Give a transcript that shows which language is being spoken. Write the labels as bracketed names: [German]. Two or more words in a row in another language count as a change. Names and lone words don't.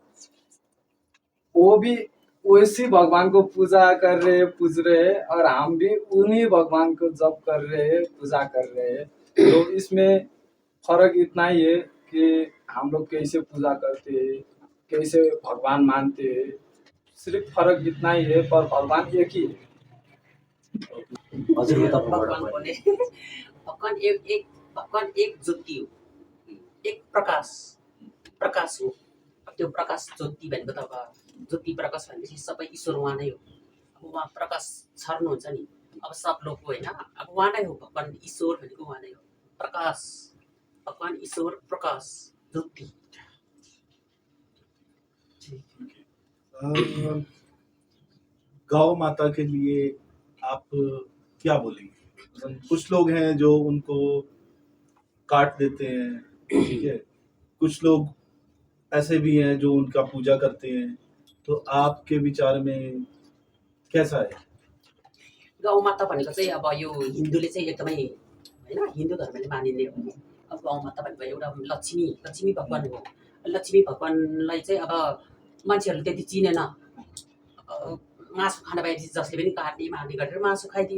[Hindi] वो भी वैसी भगवान को पूजा कर रहे हैं, पूज रहे हैं, और हम भी उन्हीं भगवान को जप कर रहे हैं, पूजा कर रहे हैं। तो इसमें फर्क इतना ही है कि हम लोग कैसे पूजा करते हैं, कैसे भगवान मानते हैं, सिर्फ फर्क इतना ही है, पर भगवान एक ही है। [Nepali] हजुरको तर्फबाट भगवान बोले भगवान एक ज्योति हो, एक प्रकाश हो। अब त्यो प्रकाश ज्योति भनेको त अब ज्योति प्रकाश भनेपछि सबै ईश्वर उहाँ नै हो। अब उहाँ प्रकाश छर्नुहुन्छ नि, अब सब लोगको होइन, अब उहाँ नै हो भगवान ईश्वर भनेको उहाँ नै हो। प्रकाश, भगवान ईश्वर प्रकाश ज्योति। [Hindi] गौ माता के लिए आप क्या बोलेंगे? मतलब कुछ लोग हैं जो उनको काट देते हैं, ठीक है, कुछ लोग ऐसे भी हैं जो उनका पूजा करते हैं, तो आपके विचार में कैसा है? [Nepali] गौ माता भनेको चाहिँ अब यो हिन्दूले चाहिँ एकदमै होइन, हिन्दू धर्मले मानिने हो नि। अब गौ माता भनेको एउटा लक्ष्मी भगवान हो। लक्ष्मी भगवानलाई चाहिँ अब मान्छेहरूले त्यति चिनेन। मासु खान पाएपछि जसले पनि काट्ने मार्ने गरेर मासु खाइदियो।